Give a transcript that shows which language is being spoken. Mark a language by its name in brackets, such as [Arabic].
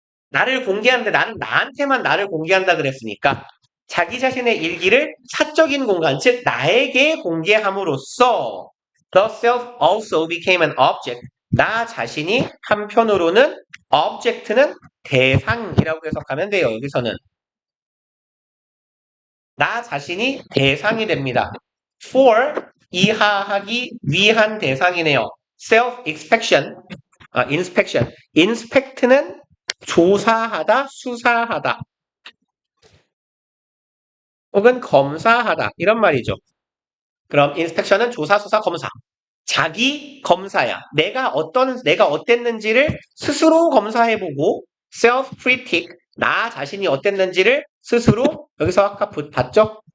[Korean] 나를 공개하는데 나는 나한테만 나를 공개한다 그랬으니까 자기 자신의 일기를 사적인 공간, 즉 나에게 공개함으로써 [English] the self also became an object. [Korean] 나 자신이 한편으로는 object는 대상이라고 해석하면 돼요. 여기서는 나 자신이 대상이 됩니다. for 이하하기 위한 대상이네요. [English] self inspection, inspection. [Korean] inspect는 조사하다, 수사하다, 혹은 검사하다 이런 말이죠. 그럼 inspection은 조사, 수사, 검사. 자기 검사야. 내가 어땠는지를 스스로 검사해보고 self critic, 나 자신이 어땠는지를 스스로 여기서 아까 봤죠?